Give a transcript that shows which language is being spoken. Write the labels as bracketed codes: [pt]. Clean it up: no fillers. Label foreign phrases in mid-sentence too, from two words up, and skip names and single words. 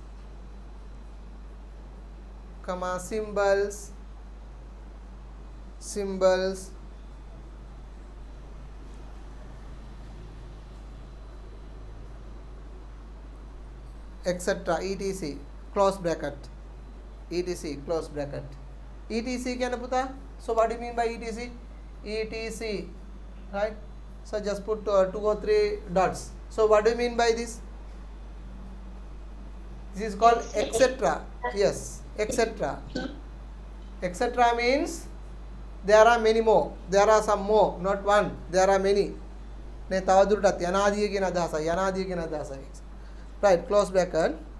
[en] comma symbols etc etc close bracket etc close bracket etc क्या ना पुता so what do you mean by etc etc right so just put 2 or 3 dots so what do you mean by this is called etc yes etc etc means there are many more there are some more not one there are many ne [si] තවදුරටත් යනාදිය කියන අදහසයි [en] right close bracket